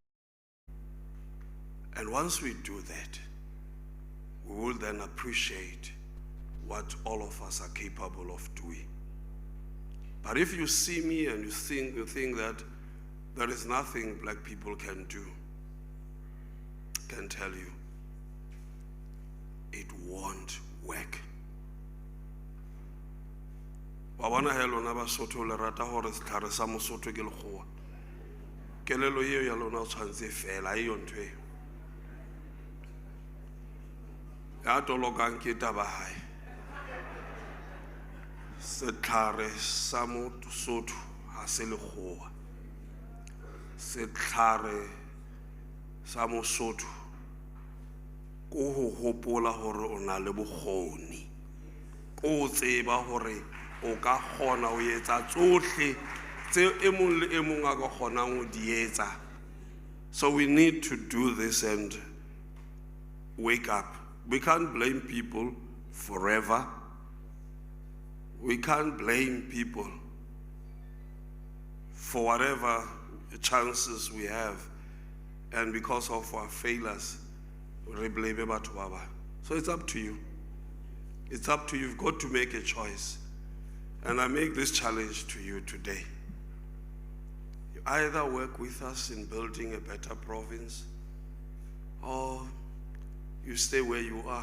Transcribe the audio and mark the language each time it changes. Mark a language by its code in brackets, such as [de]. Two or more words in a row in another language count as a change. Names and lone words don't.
[en] And once we do that, we will then appreciate what all of us are capable of doing. But if you see me and you think that there is nothing black people can do, I can tell you, it won't work. [st] Wa bona he lona Basotho le rata gore setlhare sa Mosotho ke lekgowa. Kelelo eo ya lona o tshwantse fela e yo ntho eo. Ya tolokang ke taba hae. Setlhare sa Mosotho ha se lekgowa. Setlhare sa Mosotho ko ho hopola gore o na le bokgoni. Ko tseba gore o ka kgona ho etsa tsohle tse e mong le e mong a ka kgonang ho di etsa. [en] So we need to do this and wake up. We can't blame people forever. We can't blame people for whatever chances we have, and because of our failures, we blame [st] batho ba bang. [en] So it's up to you. It's up to you. You've got to make a choice. And I make this challenge to you today. You either work with us in building a better province, or you stay where you are.